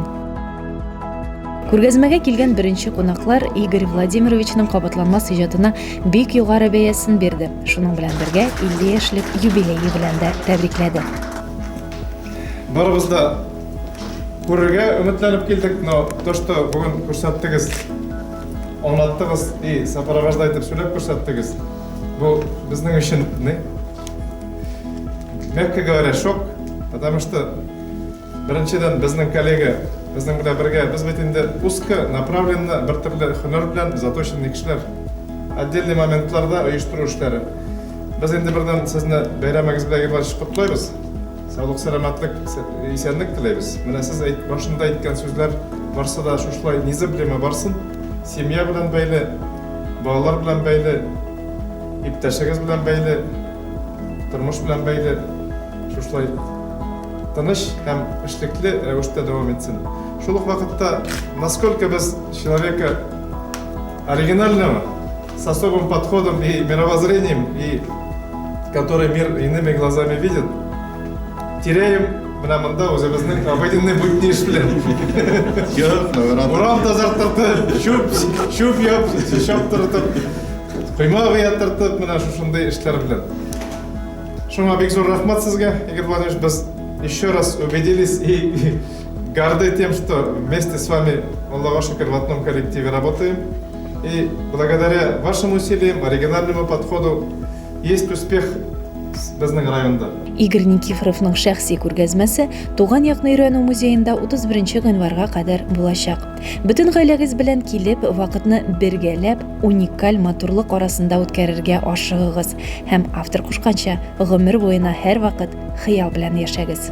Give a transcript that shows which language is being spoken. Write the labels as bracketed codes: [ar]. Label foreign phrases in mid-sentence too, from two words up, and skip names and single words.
[tt] Күргәзмәгә килгән беренче кунаклар Игорь Владимировичның кабатланмас иҗатына бик югары бәясен бирде. Шуның белән бергә 50 яшьлек юбилее белән дә тәбрикләде. Барыбыз да күрергә өметләнеп килдек, [ru] но то, что [tt] бүген күрсәттегез, аңлаттыгыз [ru] и сопровождать [tt] итеп сөйләп күрсәттегез, бу безнең өчен [ru] мягко говоря, шок, потому что [tt] беренчедән безнең коллега, безнең белән бергә, без бит инде [ru] узко направленно [tt] бер төрле һөнәр белән заточенный кешеләр, отдельный моментларда оештыру эшләре. Без инде бердән сезне бәйрәмегез белән барыш котлыйбыз. Саулык, сәламәтлек, исәнлек теләйбез. Менә сез башында әйткән сүзләр барсы да шушлай низаблема барсын. Семья белән бәйле, балалар белән бәйле, иптәшегез белән бәйле, тормыш белән бәйле шушлай тыныч һәм эшлекле рәвештә дәвам итсен. Шул ук вакытта, [ru] насколько без человека оригинального, с особым подходом и мировоззрением, и который мир иными глазами видит, теряем [tt] менә монда үзебезнең [ru] обыденный будни [tt] эш белән. Урам тазартып, чүп яптыртып, койма яттыртып, менә шушындай эшләр белән. Шуңа бик зур рәхмәт сезгә, [ru] Игорь Владимирович, без еще раз убедились и горды тем, что вместе с вами, [tt] Аллаху шукр, [ru] в одном коллективе работаем. И благодаря вашим усилиям, оригинальному подходу, есть успех [tt] безнең районда. Игорь Никифоровның шәхси күргәзмәсе Туган якны өйрәнү музеенда 31 гыйнварга кадәр булачак. Бөтен гаиләгез белән килеп, вакытны бергәләп, уникаль матурлык арасында үткәрергә ашыгыгыз һәм автор кушканча гомер буена һәр вакыт хыял белән яшәгез.